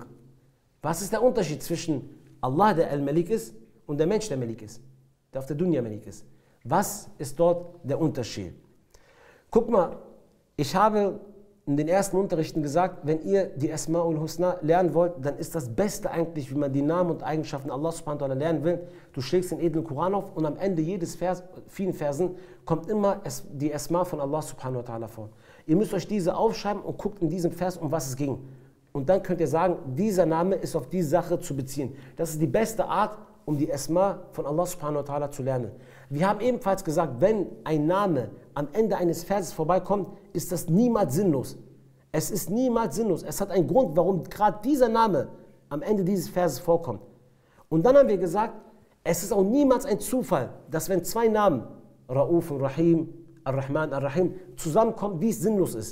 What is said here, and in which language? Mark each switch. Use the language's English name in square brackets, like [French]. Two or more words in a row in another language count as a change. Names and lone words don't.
[German] Was ist der Unterschied zwischen Allah, der Al-Malik ist, und der Mensch, der Malik ist, der auf der Dunya Malik ist? Was ist dort der Unterschied? Guck mal, ich habe in den ersten Unterrichten gesagt, wenn ihr die [Arabic] الأسماء الحسنى [German] lernen wollt, dann ist das Beste eigentlich, wie man die Namen und Eigenschaften Allah [Arabic] سبحانه وتعالى [German] lernen will. Du schlägst den edlen Koran auf und am Ende jedes Vers, vielen Versen, kommt immer die Asma von Allah [Arabic] سبحانه وتعالى [German] vor. Ihr müsst euch diese aufschreiben und guckt in diesem Vers, um was es ging. Und dann könnt ihr sagen, dieser Name ist auf diese Sache zu beziehen. Das ist die beste Art, um die Asma von Allah [Arabic] سبحانه وتعالى [German] zu lernen. Wir haben ebenfalls gesagt, wenn ein Name am Ende eines Verses vorbeikommt, ist das niemals sinnlos. Es ist niemals sinnlos. Es hat einen Grund, warum gerade dieser Name am Ende dieses Verses vorkommt. Und dann haben wir gesagt, es ist auch niemals ein Zufall, dass wenn 2 Namen, Rauf und Rahim, Ar-Rahman, Ar-Rahim, zusammenkommen, dies sinnlos ist.